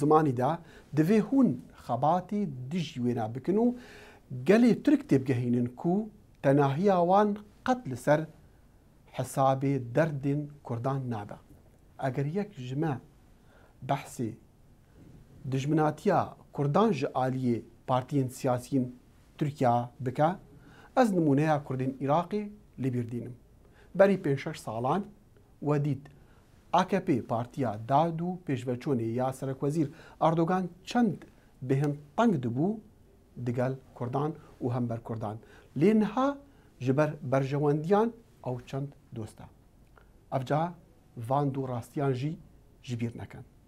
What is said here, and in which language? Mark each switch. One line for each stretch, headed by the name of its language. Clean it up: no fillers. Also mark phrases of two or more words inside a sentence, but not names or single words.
Kurdish: زمانیدا دەوێ هون خەباتی دژی وێنا بکن و گەلێ تورک تێبگەهینن کو تەناهیاوان قەت لەسەر حسابێ دەردێن کوردان نابە ئەگەر یەک ژمە بەحسێ دژمناتیە کوردان ji aliyê partiyên siyasiyên Tirkiya bike ez nimûneya Kurdên Iraqê lê bîr dînim berî 5-6 salan we dît AKP partiya dad û pêşveçûnê ya Serokwezîr Erdogan çend bêhim teng dibû digel Kurdan û hember Kurdan lê niha ji ber berjewendiyan ew çend dost e ev ca van dû rastiyan jî ji bîr nekin